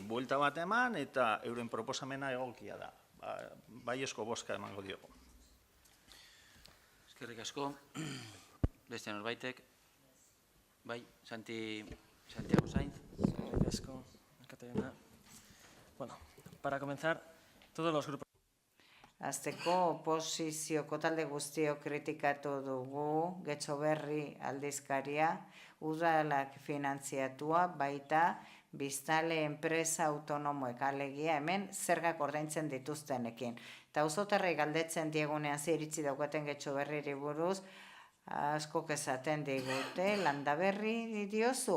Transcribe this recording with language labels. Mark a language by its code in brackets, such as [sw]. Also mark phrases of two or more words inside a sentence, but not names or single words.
[eu] Buelta bat eman eta euren proposamena egokia da. Baiezko bozka emango diogu. Eskerrik asko. Beste norbaitek. Bai, Santiago Sainz. Eskerrik asko, Katarina. [es] Bueno, para comenzar, todos los grupos... [eu] Azteko oposizioko talde guztiok kritikatu dugu Getxoberri aldizkaria, udalak finantziatua, baita biztanle enpresa autonomoek, alegia hemen zergak ordaintzen dituztenekin. Eta auzotarrei galdetzen diegunean ze iritzi daukaten Getxoberriri buruz, askok esaten digute, Landaberri diozu.